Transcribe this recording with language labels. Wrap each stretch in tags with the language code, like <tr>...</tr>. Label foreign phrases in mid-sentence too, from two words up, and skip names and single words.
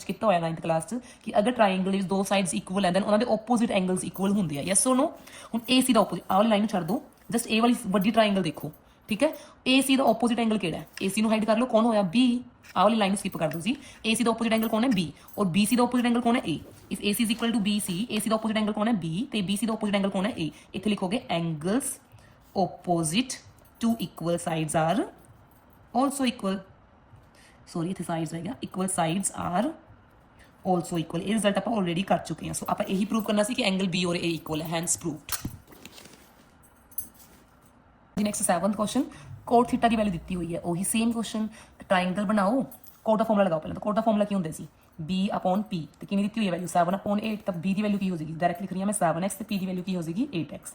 <pa>ਕੀਤਾ ਹੋਇਆ 9th ਕਲਾਸ ਚ ਕਿ ਅਗਰ ਟ੍ਰਾਇੰਗਲ ਵਿੱਚ ਦੋ</pa> <en>sides equal</en> <pa>ਹੈ ਦੈਨ ਉਹਨਾਂ ਦੇ</pa> <en>opposite angles equal</en> <pa>ਹੁੰਦੇ ਆ</pa> <en>yes or no</en> <pa>ਹੁਣ AC ਦਾ ਆਪੋਜ਼ਿਟ ਆਹ ਵਾਲੀ ਲਾਈਨ ਨੂੰ ਛੱਡ ਦਿਓ ਜਸਟ ਇਹ ਵਾਲੀ ਵੱਡੀ ਟ੍ਰਾਇੰਗਲ ਦੇਖੋ ਠੀਕ ਹੈ AC ਦਾ</pa> <en>opposite angle</en> <pa>ਕਿਹੜਾ ਹੈ AC ਨੂੰ ਹਾਈਡ ਕਰ ਲਓ ਕੌਣ ਹੋਇਆ B ਆਹ ਵਾਲੀ ਲਾਈਨ ਸਕਿਪ ਕਰ ਦਿਓ ਜੀ AC ਦਾ</pa> <en>opposite angle</en> <pa>ਕੌਣ ਹੈ B ਔਰ BC ਦਾ</pa> <en>opposite angle</en> <pa>ਕੌਣ ਹੈ A</pa> <en>if AC is equal to BC</en> <pa>AC ਦਾ</pa> <en>opposite angle</en> <pa>ਕੌਣ ਹੈ B ਤੇ BC ਦਾ</pa> <en>opposite angle</en> <pa>ਕੌਣ ਹੈ A ਇੱਥੇ ਲਿਖੋਗੇ</pa> <en>angles opposite to equal sides are also equal</en> <pa>ਸੋਰੀ ਇੱਥੇ ਸਾਈਡਸ ਹੈਗਾ</pa> <en>equal sides are also equal.</en> <pa>ਇਹ ਰਿਜ਼ਲਟ ਆਪਾਂ ਆਲਰੇਡੀ ਕਰ ਚੁੱਕੇ ਹਾਂ। ਸੋ ਆਪਾਂ ਇਹੀ ਪ੍ਰੂਵ ਕਰਨਾ ਸੀ ਕਿ ਐਂਗਲ ਬੀ ਔਰ ਏ ਇਕੁਅਲ ਹੈ,</pa> <en>hence proved. next 7th question, cot theta</en> <pa>ਦੀ ਵੈਲਿਊ ਦਿੱਤੀ ਹੋਈ ਹੈ, ਉਹੀ</pa> <en>same question.</en> <pa>ਟ੍ਰਾਇੰਗਲ ਬਣਾਓ, ਕੋਟ ਦਾ ਫਾਰਮੂਲਾ ਲਗਾਓ। ਪਹਿਲਾਂ ਤਾਂ ਕੋਟ ਦਾ ਫਾਰਮੂਲਾ ਕੀ ਹੁੰਦਾ ਸੀ,</pa> <en>b upon p,</en> <pa>ਤੇ ਕਿੰਨੀ ਦਿੱਤੀ ਹੋਈ ਹੈ ਵੈਲਿਊ 7 upon 8, ਤਾਂ b ਦੀ ਵੈਲਿਊ ਕੀ ਹੋ ਜਾਏਗੀ, ਡਾਇਰੈਕਟ ਲਿਖ ਰਹੀ ਹਾਂ ਮੈਂ 7x, ਤੇ p ਦੀ ਵੈਲਿਊ ਕੀ ਹੋ ਜਾਏਗੀ 8x।</pa>